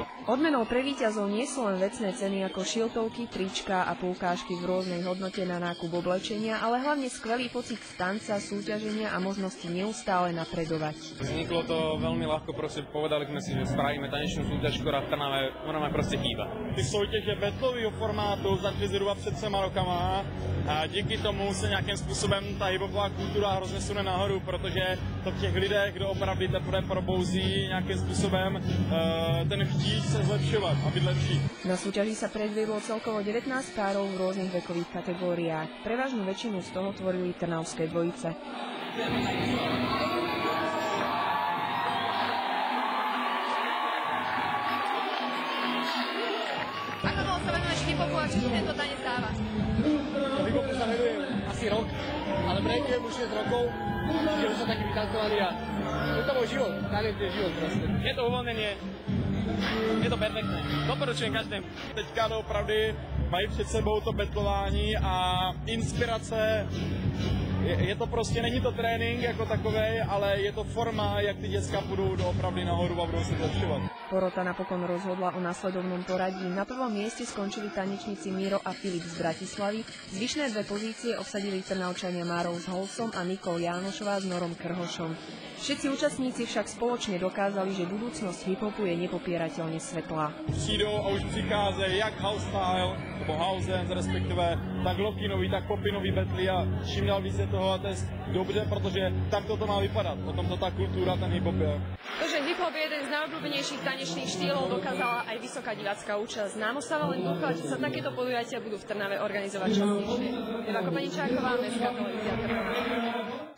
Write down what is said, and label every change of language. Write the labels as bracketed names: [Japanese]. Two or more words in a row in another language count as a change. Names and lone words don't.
[Slovak] Odmenou pre víťazov nie sú len vecné ceny ako šiltovky, trička a poukážky v rôznej hodnote na nákup oblečenia, ale hlavne skvelý pocit z tanca, súťaženia a možnosti neustále napredovať. Vzniklo to veľmi ľahko, proste povedali sme si, že spravíme tanečnú súťaž, ktorá v Trnave, ona ma proste chýba. [Czech] Ty soutěže battlového formátu začaly zhruba před 3 rokama a díky tomu se nějakým způsobem ta hiphopová kultura hrozně sune nahoru, protože to v těch lidech, kdo opravdu teprve probouzí nějakým způsobem ten chtíč se zlepšovat a být lepší. [Slovak] Na súťaži sa predviedlo celkovo 19 párov v rôznych vekových kategóriách. Prevažnú väčšinu z toho tvorili trnavské dvojice. Ako dlho sa venuješ hip-hopu a čo ti tento tanec dáva? Hip-hopu sa venujem asi rok, ale breakujem už 6 rokov, že už som taký vytancovaný a je to môj život, tanec je život proste. Je to uvolnenie, je to perfektné, doporučujem každému. [Czech] Teďka opravdu mají před sebou to betlování a inspirace. Je to prostě, není to trénink jako takovej, ale je to forma, jak ty děcka půjdou opravdu nahoru a budou se zlepšovat. [Slovak] Porota napokon rozhodla o nasledovnom poradí. Na prvom mieste skončili tanečníci Miro a Filip z Bratislavy. Zvyšné dve pozície obsadili Trnavčania Márov s Holcom a Nikol Jánošová s Norom Krhošom. Všetci účastníci však spoločne dokázali, že budúcnosť hip-hopu je nepopierateľne svetlá. [Czech] Přijdou a už přicházejí jak [English] house style, [Czech] nebo [English] house dance, [Czech] respektive tak lockinový, tak popinový betly a čím dál víc je toho a to je dobře, protože takto to má vypadat. [Slovak] Potom to tá kultúra, ten hip-hop je. To, že hip-hop je jeden z najobľúbenejších tanečných štýlov, dokázala aj vysoká divácka účasť. Nám ostáva len dúfať, že sa takéto podujatia budú v Trnave organizovať častejšie. Eva Kopaničáková, Mestská televízia Trnava.